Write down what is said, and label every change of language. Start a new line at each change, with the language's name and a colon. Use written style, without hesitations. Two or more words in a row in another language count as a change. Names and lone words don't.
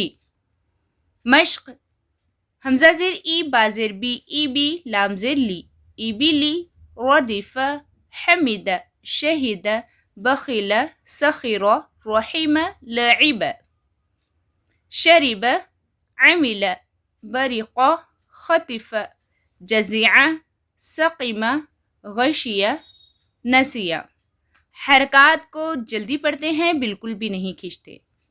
Urdu: مشق: حمزہ زیر
Arabic: ای،
Urdu: با زیر بی،
Arabic: ای بی،
Urdu: لام زیر لی،
Arabic: ای بی لی، ردف، حمد، شہد، بخل، سخر، رحم، لعب، شرب، عمل، برق، خطف، جزع، سقم، غشی، نسی۔
Urdu: حرکات کو جلدی پڑھتے ہیں، بالکل بھی نہیں کھینچتے۔